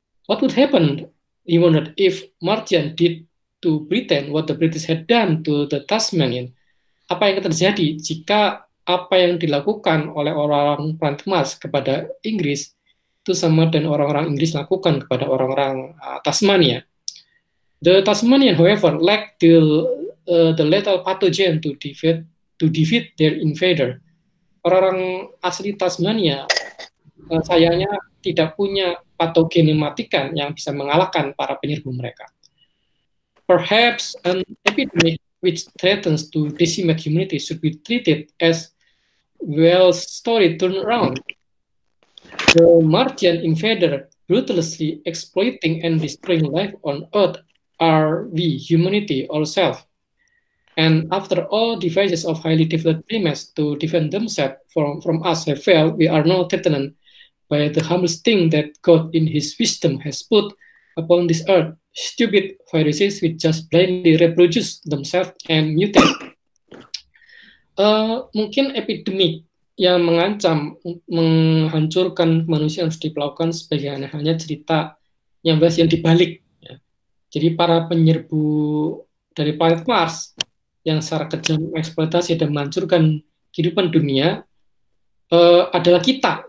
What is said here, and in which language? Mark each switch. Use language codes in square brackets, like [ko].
[en] What would happen, he wondered, if Martian did to Britain what the British had done to the Tasmanian? [id] Apa yang terjadi jika apa yang dilakukan oleh orang-orang planet Mars kepada Inggris itu sama dan orang-orang Inggris lakukan kepada orang-orang Tasmania? [en] The Tasmanian, however, lacked the lethal pathogen to defeat their invader. [id] Orang-orang asli Tasmania sayangnya tidak punya patogen mematikan yang bisa mengalahkan para penyerbu mereka. [en] Perhaps an epidemic which threatens to decimate humanity should be treated as Wells' story turned around. The Martian invader ruthlessly exploiting and destroying life on Earth are we, humanity, ourselves. And after all devices of highly developed primates to defend themselves from us have failed, we are now threatened by the harmless thing that God in His wisdom has put upon this earth, stupid viruses which just blindly reproduce themselves and mutate. [id] Mungkin epidemik yang mengancam menghancurkan manusia harus diperlakukan sebagai halnya cerita yang dibalik. Ya. Jadi para penyerbu dari planet Mars yang secara kejam eksploitasi dan menghancurkan kehidupan dunia adalah kita.